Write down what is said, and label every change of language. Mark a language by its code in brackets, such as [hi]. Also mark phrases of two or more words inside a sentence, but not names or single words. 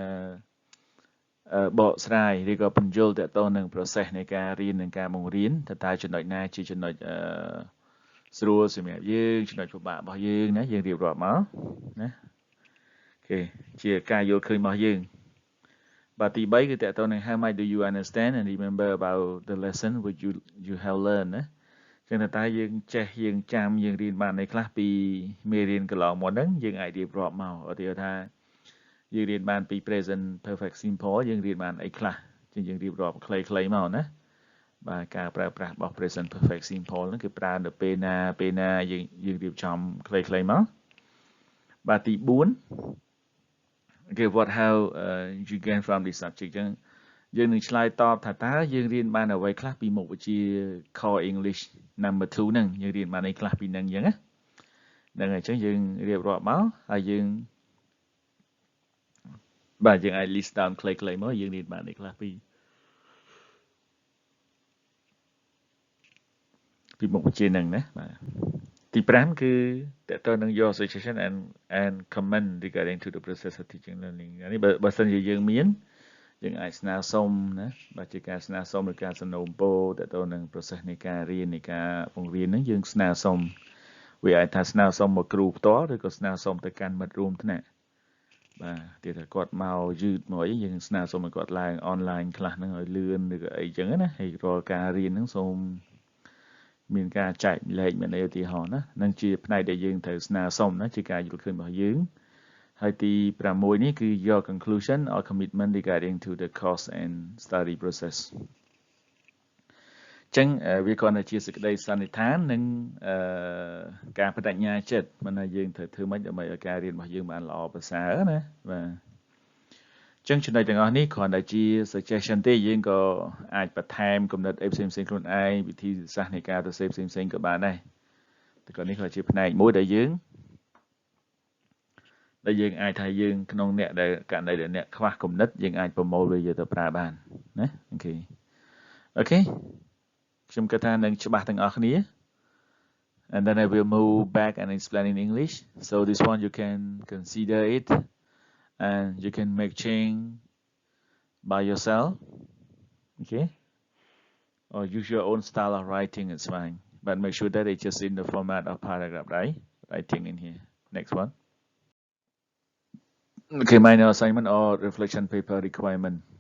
[km] បកស្រាយឬក៏បញ្យល់តទៅនឹង process នៃការរៀននិងការបង្រៀនតើចំណុចណាជាចំណុចស្រួលសម្រាប់យើងចំណុចពិបាករបស់យើងណាយើងរៀបរាប់មកណាអូខេជាការយល់ឃើញរបស់យើង បាទទី3គឺតទៅនឹង [en] how much do you understand and remember about the lesson which you have learned [km] ណាចឹងតើយើងចេះយើងចាំយើងរៀនបានអីខ្លះពី មេរៀនកន្លងមកហ្នឹងយើងអាចរៀបរាប់មកឧទាហរណ៍ថាយើងរៀនបានពី [en] present perfect simple [km] យើងរៀនបាន អីខ្លះចឹងយើងរៀបរាប់ខ្លីៗមកណាបាទការប្រើប្រាស់របស់ [en] present perfect simple [km] ហ្នឹងគឺប្រើនៅពេលណាយើងរៀបចំខ្លីៗមកបាទទី4 [en] Okay what how you gain from this subject [km] ចឹងយើងនឹងឆ្លើយតបថាតើយើងរៀនបានអ្វីខ្លះពីមុខវិជ្ជា [en] core English [km] number 2 ហ្នឹងយើងរៀនបានអីខ្លះពីហ្នឹងចឹងណាហ្នឹងហើយចឹងយើងរៀបរាប់មកហើយយើង បាទយើងអាច [en] list down [km] ខ្លីៗមកយើងរៀនបានអីខ្លះពីមុខវិជ្ជាហ្នឹងណាបាទទី5គឺតើតើនឹង [en] your suggestion and comment regarding to the process of teaching learning [km] នេះបើសិនជាយើងមានយើងអាចស្នើសុំណាបាទជាការស្នើសុំឬការសនើពរតើ តើនឹង process នៃការរៀននៃការបង្រៀនហ្នឹងយើងស្នើសុំវាអាចថាស្នើសុំមកគ្រូផ្ទាល់ឬក៏ស្នើសុំទៅកាន់មិត្តរួមថ្នាក់បាទទៀតតែគាត់មកយឺតមកអីយើងស្នើសុំឲ្យគាត់ឡើង online ខ្លះហ្នឹងឲ្យលឿនឬក៏អីចឹងណាហើយរាល់ការរៀនហ្នឹងសូមមានការចែកលែកមានអីឧទាហរណ៍ណានឹងជាផ្នែកដែលយើងត្រូវស្នើសុំណាជាការយល់ឃើញរបស់យើងហើយទី6នេះគឺ [en] your conclusion or commitment regarding to the course and study process [km] អញ្ចឹងវាគ្រាន់តែជាសេចក្តីសន្និដ្ឋាននិងការបដិញ្ញាចិត្តមិនថាយើងត្រូវធ្វើម៉េចដើម្បីឲ្យការរៀនរបស់ យើងបានល្អប្រសើរណាបាទអញ្ចឹងចំណុចទាំងអស់នេះគ្រាន់តែជា suggestion ទេយើងក៏អាចបន្ថែមគំនិតអីផ្សេងៗខ្លួនឯងវិធីសាស្ត្រនៃការសរសេរផ្សេងៗក៏បានដែរតែក៏នេះក៏ជាផ្នែកមួយដែលយើងអាចថាយើងក្នុងអ្នកដែលករណីដែលអ្នកខ្វះគំនិតយើងអាចប្រមូលវាយកទៅប្រើបានណាអូខេ ខ្ញុំគិតថានឹងច្បាស់ទាំងអស់គ្នា [en] and then I will move back and explain in English so this one you can consider it and you can make change by yourself okay or use your own style of writing it's fine but make sure that it's just in the format of paragraph right writing in here next one okay minor assignment or reflection paper requirement